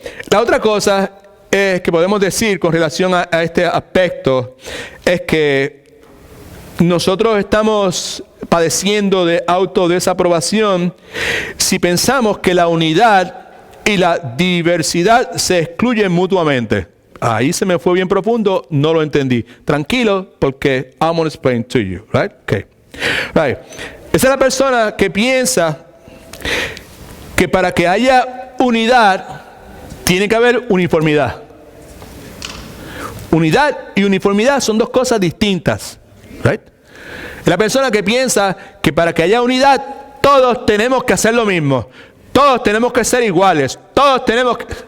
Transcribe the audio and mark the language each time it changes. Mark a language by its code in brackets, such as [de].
[es] La otra cosa que podemos decir con relación a este aspecto es que nosotros estamos padeciendo de autodesaprobación si pensamos que la unidad y la diversidad se excluyen mutuamente. Ahí se me fue bien profundo, no lo entendí. Tranquilo, porque [en] I'm going to explain to you, right? Okay. Right. [es] Esa es la persona que piensa que para que haya unidad tiene que haber uniformidad. Unidad y uniformidad son dos cosas distintas, right? Es la persona que piensa que para que haya unidad todos tenemos que hacer lo mismo, todos tenemos que ser iguales, todos tenemos que...